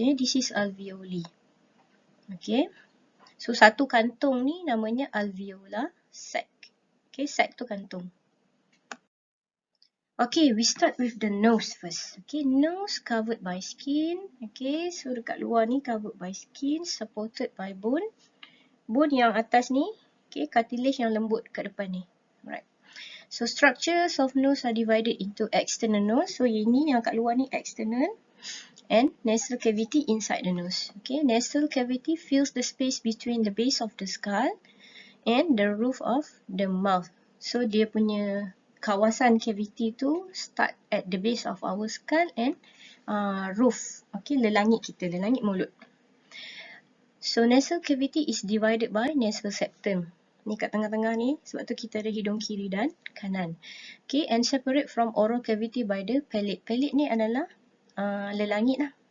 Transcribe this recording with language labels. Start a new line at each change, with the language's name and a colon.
English: This is alveoli.
Malay: Okay, so satu kantung ni namanya alveolar sac. Okay, sac tu kantung.
English: Okay, we start with the nose first. Okay, nose covered by skin. Okay, so
Malay: dekat luar ni
English: covered by skin, supported by bone.
Malay: Bone yang atas ni, okay, cartilage yang lembut kat depan ni.
English: Alright. So structures of nose are divided into external nose. So
Malay: ini yang kat luar ni
English: external. And nasal cavity inside the nose. Okay, nasal cavity fills the space between the base of the skull and the roof of the mouth. So
Malay: dia punya kawasan
English: cavity tu start at the base of our skull and roof. Okay,
Malay: lelangit kita, lelangit mulut.
English: So nasal cavity is divided by nasal septum.
Malay: Ni kat tengah-tengah ni, sebab tu kita ada hidung kiri dan kanan.
English: Okay, and separate from oral cavity by the palate.
Malay: Palate ni adalah lelangit lah.